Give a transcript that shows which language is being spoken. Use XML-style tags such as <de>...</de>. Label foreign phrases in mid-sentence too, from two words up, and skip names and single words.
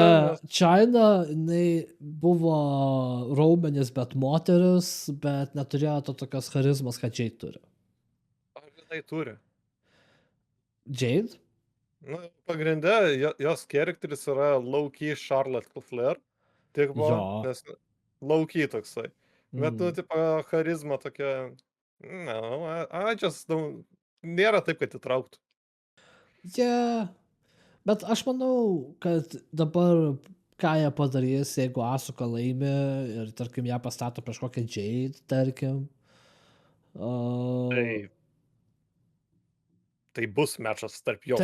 <lt>Ne, China, jinai buvo raumenis, bet moteris, bet neturėjo to tokios charizmos, kad Jade turi. Ar jinai turi? Jade? Nu, pagrinde, jos charakteris yra low-key Charlotte Flair. Tik buvo, nes low-key toksai. Bet, nu, tipo, charizma tokia,</lt> <en>no, I just don't,</en> <lt>nėra taip, kad įtrauktų. Yeah. Bet aš manau, kad dabar ką jie padarys, jeigu Asuka laimi ir, tarkim, ją pastato prieš kokią Jade, tarkim. Tai bus mečas tarp jos</lt>